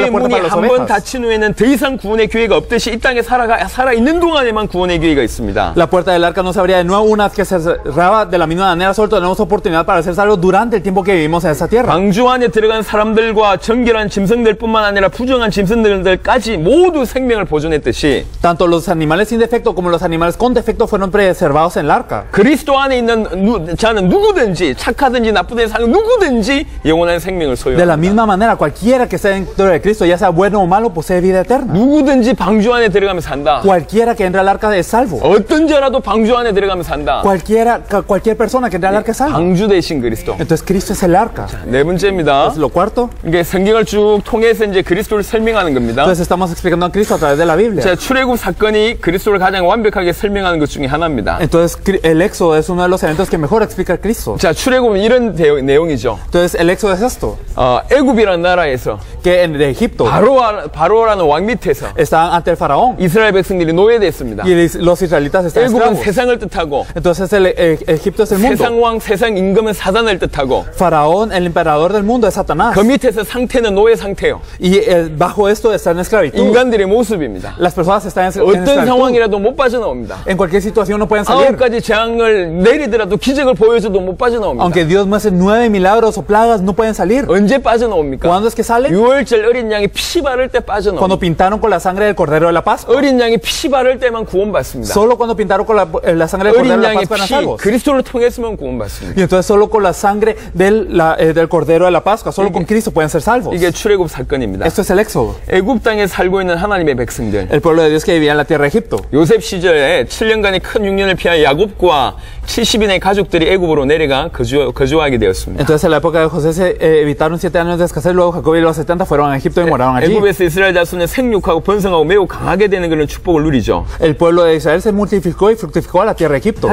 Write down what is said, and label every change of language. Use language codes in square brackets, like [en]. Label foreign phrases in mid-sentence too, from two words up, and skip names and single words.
[ko] 방주의 [es] puerta [ko] 문이 [es] para las [ko] 한 번 [es] ovejas. [ko] 닫힌 후에는 더 이상 구원의 기회가 없듯이 이 땅에 살아있는 동안에만 구원의 기회가 있습니다. [es] La puerta del arca no se abría de nuevo una vez que se cerraba de la misma manera, solo tenemos oportunidad para ser salvos durante el tiempo que vivimos en esta tierra. [ko] 방주 안에 들어간 사람들과 정결한 짐승들뿐만 아니라 부정한 짐승들까지 모두 생명을 보존했듯이 [es] tanto los animales sin defecto como los animales con defecto fueron preservados en el arca. [ko] 그리스도 안에 있는 자는 누구든지 착하든지 나쁘든지 사는 누구든지 영원한 생명을 [es] De la [ko] 소유합니다. [es] misma manera, cualquiera que esté dentro de Cristo, ya sea bueno o malo, posee vida eterna. [ko] 누구든지 방주 안에 들어가면 산다. [es] Cualquiera que entre al arca es salvo. [ko] 어떤 자라도 방주 안에 들어가면 산다. [es] Cualquier persona que entre al arca es salvo. [ko] 방주 대신 그리스도. [es] Entonces Cristo es el arca. [ko] 네 번째입니다. [es] Entonces, lo cuarto, [ko] 이게 성경을 쭉 통해서 이제 그리스도를 설명하는 겁니다. [es] entonces estamos explicando a Cristo a través de la Biblia. [ko] 자, 출애굽 사건이 그리스도를 가장 완벽하게 설명하는 것 중에 하나입니다. [es] Entonces el Éxodo es uno de los eventos que mejor explica a Cristo. [ko] 자, 출애굽은 이런 내용이죠. [es] Entonces el Éxodo es esto, [ko] 애굽이라는 나라에서 [es] que en Egipto [ko] 바로라는 왕 밑에서 [es] estaban ante el faraón [ko] 이스라엘 백성들이 노예됐습니다. [es] y los israelitas estaban [ko] 애굽은 [es] esclavos. [ko] 세상을 뜻하고 [es] Entonces Egipto es el mundo. [ko] 세상 왕, 세상 임금은 사단을 뜻하고 [es] Faraón, el emperador del mundo, es Satanás. [ko] 그 밑에서 상태는 노예 상태요. [es] Y bajo esto está en esclavitud. [ko] 인간들의 모습입니다. [es] Las personas están en [ko] 어떤 [es] esclavitud. [ko] 상황이라도 못 빠져나옵니다. [es] En cualquier situación no pueden salir. [ko] 9가지 재앙을 내리더라도 기적을 보여줘도 못 빠져나옵니다. [es] Aunque Dios muestre 9 milagros o plagas, no pueden salir. [ko] 언제 빠져나옵니까? [es] ¿Cuándo es que salen? [ko] 유월절 어린 양이 피 바를 때 빠져나옵니다. [es] Cuando pintaron con la sangre del Cordero de la Pascua. [ko] 어린 양이 피 바를 때만 구원받습니다. [es] Solo cuando pintaron con la sangre del Cordero [ko] 어린 [es] de la [ko] 양의 [es] Pascua eran [ko] 피, [es] salvos. [ko] 그리스도를 통했으면 구원받습니다. [es] Y entonces solo con la sangre del Cordero de la Pascua, solo con Cristo pueden ser salvos. [ko] 이게 출애굽 사건입니다. [es] Esto es el Éxodo. [ko] 애굽 땅에 살고 있는 하나님의 백성들. [es] El pueblo de Dios que vivía en la tierra de Egipto. [ko] 요셉 시절에 7년간의 큰 흉년을 피한 야곱과 70인의 가족들이 애굽으로 내려가 거주하게 되었습니다. [es] Entonces en la época de José se evitaron 7 años de escasez, luego Jacob y los 70 fueron a Egipto y moraron allí. [ko] 애굽에서 이스라엘 자손은 생육하고 번성하고 매우 강하게 되는 그런 축복을 누리죠. [es] El pueblo de Israel se multiplicó y fructificó a la tierra de Egipto.